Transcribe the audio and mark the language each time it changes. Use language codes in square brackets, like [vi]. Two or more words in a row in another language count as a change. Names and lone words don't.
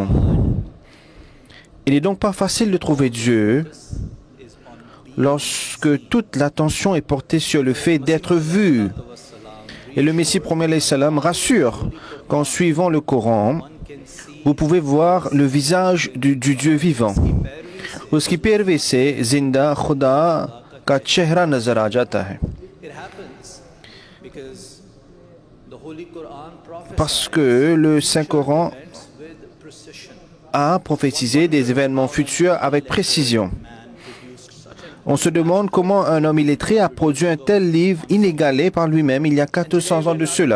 [fr] Il n'est donc pas facile de trouver Dieu lorsque toute l'attention est portée sur le fait d'être vu. Et le Messie promet salam rassure qu'en suivant le Coran, vous pouvez voir le visage du Dieu vivant. [ur] اس کی پیروی سے زندہ خدا کا چہرہ نظر آ جاتا ہے. [fr] Parce que le Saint-Coran a prophétisé des événements futurs avec précision. On se demande comment un homme illettré a produit un tel livre inégalé par lui-même il y a 400 ans de cela.